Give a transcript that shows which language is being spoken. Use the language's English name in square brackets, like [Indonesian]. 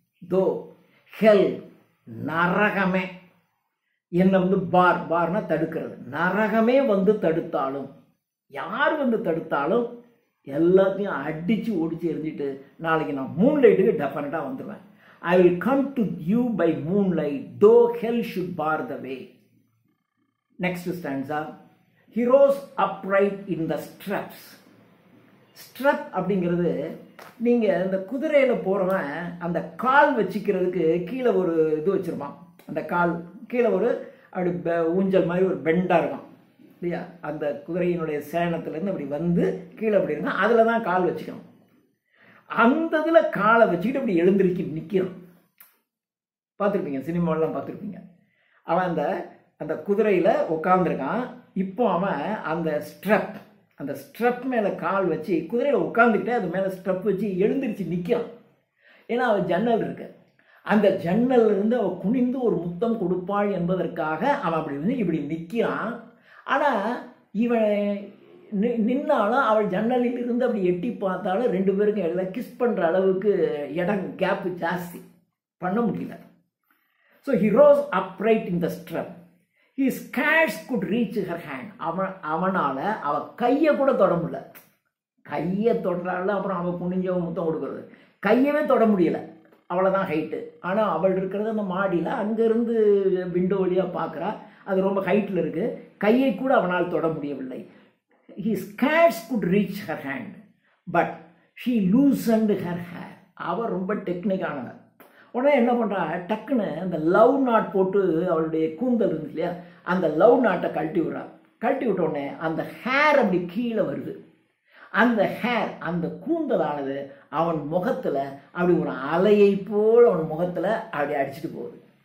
[English] Though hell, [Tamil] நரகமே என்னை பார்னா தடுக்கிறது, நரகமே தடுத்தாலும், யார் தடுத்தாலும் எல்லாத்தையும் அடிச்சு ஓடிச்சு எரிஞ்சிட்டு நாளைக்கு நான் மூன்லைட்டுக்கு டெஃபினட்டாக வந்துடுவேன். [English] I will come to you by moonlight, though hell should bar the way. Next stanza. He rose upright in the straps. [Tamil] ஸ்ட்ரப் அப்படிங்கிறது நீங்கள் இந்த குதிரையில் போகிறவன் அந்த கால் வச்சுக்கிறதுக்கு கீழே ஒரு இது வச்சுருப்பான். அந்த கால் கீழே ஒரு அப்படி ஊஞ்சல் மாதிரி ஒரு பெண்டாக இருக்கும் இல்லையா? அந்த குதிரையினுடைய சேனத்துலேருந்து அப்படி வந்து கீழே அப்படி இருக்கும், அதில் தான் கால் வச்சுக்கணும். அந்த இதில் காலை வச்சுக்கிட்டு அப்படி எழுந்திருக்கி நிற்கிறான். பார்த்துருப்பீங்க, சினிமாவெலாம் பார்த்துருப்பீங்க. அவன் அந்த குதிரையில் உட்காந்துருக்கான். இப்போ அவன் அந்த ஸ்ட்ரப் மேலே கால் வச்சு குதிரையில் உட்காந்துக்கிட்டே அது மேலே ஸ்ட்ரப் வச்சு எழுந்திரிச்சு நிற்கிறான். ஏன்னா அவன் ஜன்னல் இருக்கு, அந்த ஜன்னல்லேருந்து அவள் குனிந்து ஒரு முத்தம் கொடுப்பாள் என்பதற்காக அவன் அப்படி வந்து இப்படி நிற்கிறான். ஆனால் இவன் நின்னாலும் அவள் ஜன்னலில் இருந்து அப்படி எட்டி பார்த்தாலும் ரெண்டு பேருக்கும் எல்லாம் கிஸ் பண்ணுற அளவுக்கு இடம் கேப்பு ஜாஸ்தி, பண்ண முடியல. [English] So he rose upright in the strap. He scarce could reach her hand. [Tamil] அவனால் அவள் கையை கூட தொட முடியல. கையை தொடுறாள், அப்புறம் அவள் குனிஞ்ச முத்தம் கொடுக்குறது, கையவே தொட முடியலை, அவ்வளோதான் ஹைட்டு. ஆனால் அவள் இருக்கிறது அந்த மாடியில், அங்கேருந்து விண்டோ வழியாக பார்க்குறா, அது ரொம்ப ஹைட்டில் இருக்குது, கையை கூட அவனால் தொட முடியவில்லை. [English] He scarce could reach her hand, but she loosened her hair. [Tamil] அவள் ரொம்ப டெக்னிக்கானவன். உடனே என்ன பண்ணுறா, டக்குன்னு அந்த லவ் நாட் போட்டு அவளுடைய கூந்தல் இருந்து இல்லையா, அந்த லவ் நாட்டை கழட்டி விட்றா. கழட்டி விட்ட உடனே அந்த ஹேர் அப்படி கீழே வருது. அந்த ஹேர், அந்த கூந்தலானது அவன் முகத்தில் அப்படி ஒரு அலையை போல் அவன் முகத்தில் அப்படி அடிச்சுட்டு போகுது.